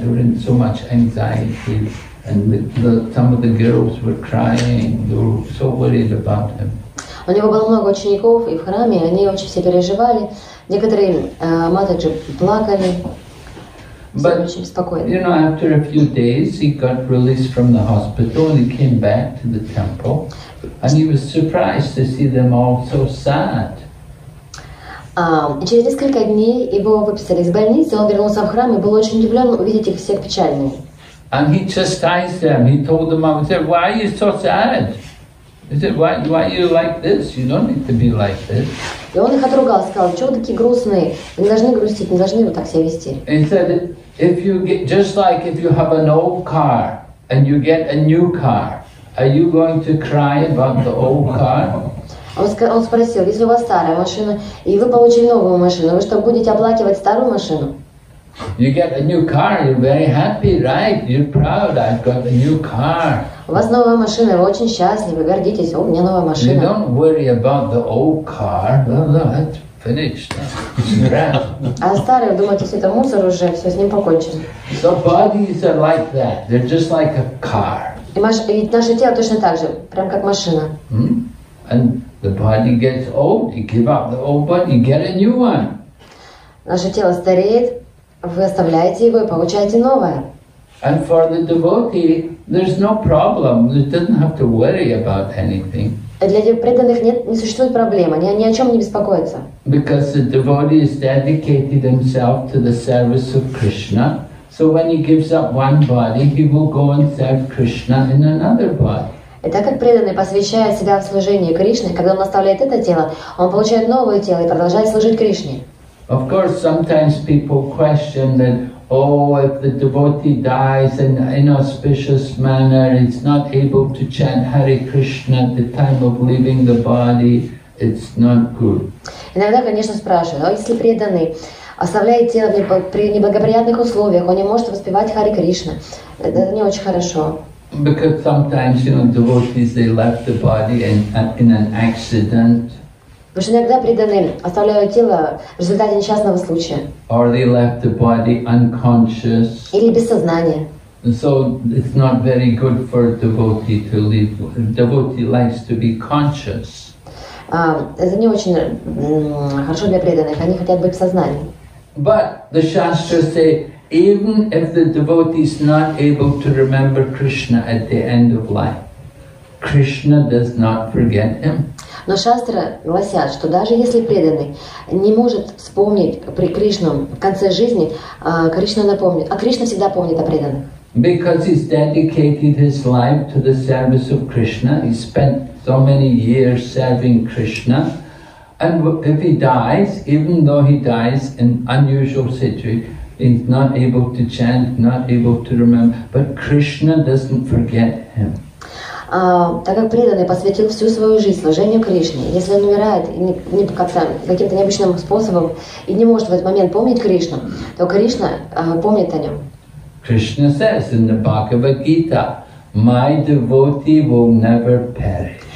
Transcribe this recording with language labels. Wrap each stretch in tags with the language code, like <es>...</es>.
<en>They were in so much anxiety, and some of the girls were crying. They were so worried about him.</en> <ru>У него было много учеников, и в храме они очень все переживали. Некоторые матери плакали.</ru> <en>But,</en> <ru>очень спокойно.</ru> <en>After a few days, he got released from the hospital and he came back to the temple, and he was surprised to see them all so sad.</en> <ru>Через несколько дней его выписали из больницы, он вернулся в храм и был очень удивлен увидеть их всех печальными.</ru> <en>And he chastised them. He told them, he said, "Why are you so sad?" He said, "Why are you like this? You don't need to be like this."</en> <ru>И он их отругал, сказал: "Чего вы такие грустные? Вы не должны грустить, не должны вот так себя вести."</ru> <en>He said, if you have an old car and you get a new car, are you going to cry about the old car?</en> <ru>Он спросил: если у вас старая машина и вы получили новую машину, вы что, будете оплакивать старую машину?</ru> <en>You get a new car, you're very happy, right? You're proud. I've got a new car.</en> <ru>У вас новая машина, вы очень счастливы, гордитесь. О, у меня новая машина.</ru> <en>You don't worry about the old car. No, that's finished.</en> <ru>А старый, вы думаете, все это мусор уже, все с ним покончено.</ru> <en>So bodies are like that. They're just like a car.</en> <ru>И наше тело точно так же, прям как машина.</ru> <en>And the body gets old. You give up the old body, you get a new one.</en> <ru>Наше тело стареет, вы оставляете его и получаете новое.</ru> <en>And for the devotee, there's no problem. It doesn't have to worry about anything.</en> <ru>Для преданных не существует проблемы, они ни о чем не беспокоятся.</ru> <en>Because the devotee has dedicated himself to the service of Krishna, so when he gives up one body, he will go and serve Krishna in another body.</en> <ru>И так как преданный посвящает себя в служение Кришне, когда он оставляет это тело, он получает новое тело и продолжает служить Кришне.</ru> <en>Of course, sometimes people question that, if the devotee dies in an inauspicious manner, he's not able to chant Hare Krishna at the time of leaving the body, it's not good.</en> <ru>Иногда, конечно, спрашивают: а если преданный оставляет тело при неблагоприятных условиях, он не может воспевать Харе Кришна, это не очень хорошо.</ru> <en>Because sometimes, devotees, they left the body in an accident.</en> <ru>Потому что иногда преданные оставляют тело в результате несчастного случая.</ru> <en>Or they left the body unconscious.</en> <ru>Или без сознания.</ru> <en>So it's not very good for a devotee to leave. Devotee likes to be conscious.</en> <ru>Это не очень хорошо для преданных, они хотят быть в сознании.</ru> <en>But the Shastras say, even if the devotee is not able to remember Krishna at the end of life, Krishna does not forget him.</en> <ru>Но шастры гласят, что даже если преданный не может вспомнить при Кришну в конце жизни, Кришна напомнит, а Кришна всегда помнит о преданных.</ru> <en>Because he's dedicated his life to the service of Krishna, he spent so many years serving Krishna, and if he dies, even though he dies in unusual situation, he's not able to chant, not able to remember, but Krishna doesn't forget him.</en> <ru>Так как преданный посвятил всю свою жизнь служению Кришне, если он умирает каким-то необычным способом и не может в этот момент помнить Кришну, то Кришна помнит о нем.</ru> <en>Krishna says in the Bhagavad Gita, "My devotee will never perish."</en>